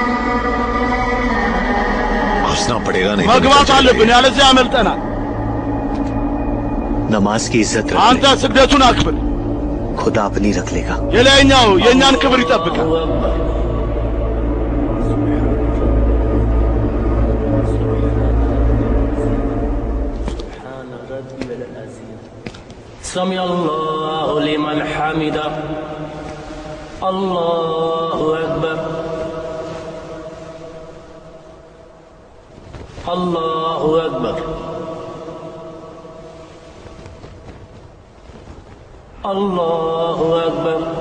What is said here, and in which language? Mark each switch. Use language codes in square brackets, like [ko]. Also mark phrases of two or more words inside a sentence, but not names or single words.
[hi] घुसना पड़ेगा नहीं [am] መግባት አለብን ያለዚያ ያመልጠናል [hi] नमाज की इज्जत रख [am] አንተ ስግደቱን አክብር [hi] खुदा अपनी रख लेगा [am] የላይኛው የእኛን ክብር ይጠብቃል [ar] سمع الله لمن حمده الله أكبر الله أكبر الله أكبر